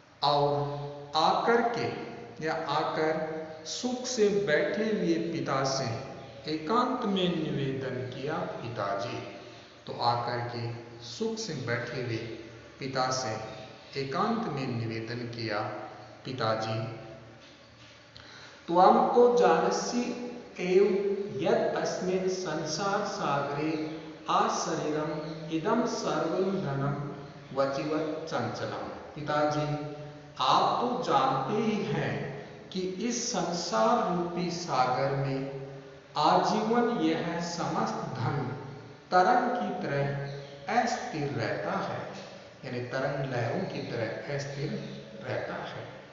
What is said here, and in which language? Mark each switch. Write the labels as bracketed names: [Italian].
[Hindi] और आकर के या आकर सुख से बैठे हुए पिता से एकांत में निवेदन किया पिताजी। तो आकर के सुख से बैठे हुए पिता से एकांत में निवेदन किया पिताजी। [Sanskrit] त्वं तो जानसि एव यत् अस्मिन् संसार सागरे आशरीरम् इदं सर्वं धनं वचिवत् चंचलम्। [Hindi] पिताजी, आप तो जानते ही हैं कि इस संसार रूपी सागर में आजीवन यह समस्त धन तरंग की तरह अस्थिर रहता है, यानी तरंग लहरों की तरह अस्थिर रहता है।